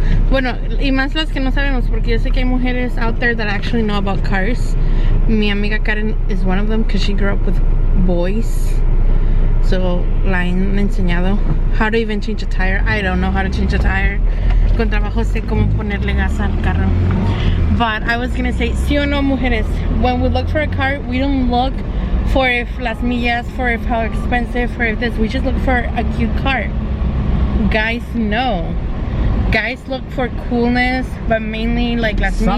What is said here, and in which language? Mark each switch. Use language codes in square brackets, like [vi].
[es] Bueno, y más las que no sabemos, porque yo sé que hay mujeres [en] out there that actually know about cars. [es] Mi amiga [en] Karen is one of them, because she grew up with boys. So, [es] la han enseñado [en] how to even change a tire. I don't know how to change a tire. [es] Con trabajo sé cómo ponerle gas al carro. [en] But I was gonna say, [es] sí o no, mujeres, [en] when we look for a car, we don't look for if [es] las millas, [en] for if how expensive, for if this. We just look for a cute car. Guys, no. Guys look for coolness, but mainly like [es] las millas.